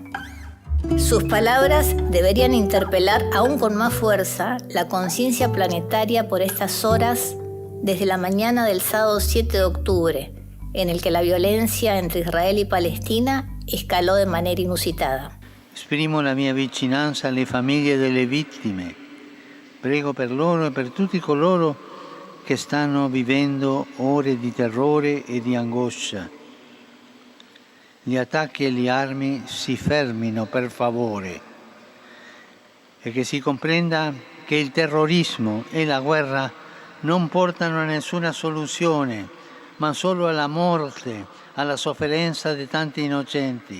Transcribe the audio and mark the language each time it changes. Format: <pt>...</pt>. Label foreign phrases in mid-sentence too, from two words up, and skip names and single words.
<es>Sus palabras deberían interpelar aún con más fuerza la conciencia planetaria por estas horas desde la mañana del sábado 7 de octubre, en el que la violencia entre Israel y Palestina escaló de manera inusitada.</es> <it>Esprimo la mia vicinanza alle famiglie delle vittime. Prego per loro e per tutti coloro che stanno vivendo ore di terrore e di angoscia. Gli attacchi e le armi si fermino, per favore, e che si comprenda che il terrorismo e la guerra non portano a nessuna soluzione, ma solo alla morte, alla sofferenza di tanti innocenti.</it>